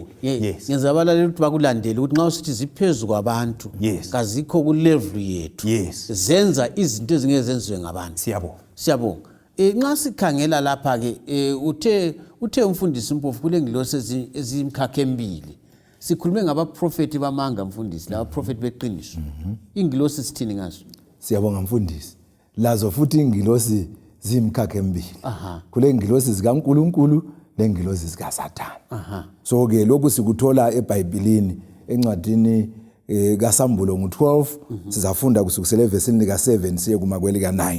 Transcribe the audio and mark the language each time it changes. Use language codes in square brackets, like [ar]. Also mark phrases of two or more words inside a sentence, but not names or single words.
[nd] Ngenza abalaleli ukuthi bakulandele ukuthi nxa usithi ziphezulu kwabantu kazikho ku level yethu. Zenza izinto ezingezenziwe ngabantu. Siyabonga. Nxa sikhangela lapha ke uthe umfundisi Mpofu kule ngilosi ezimkhakha embili. Sikhulume ngabaprofeti bamanga mfundisi, laba prophet beqiniso. Ingilosi sithini ngazo? Siyabonga mfundisi. Lazo futhi ingilosi zimkhakha embili. Kule ngilosi zikaNkulunkulu lengilosi zikaSathane. So ke lokhu sikuthola eBhayibhelini encwadini kaSambulo ngo12 sizafunda kusukela evesini lika 7 siye kuma kwelika 9.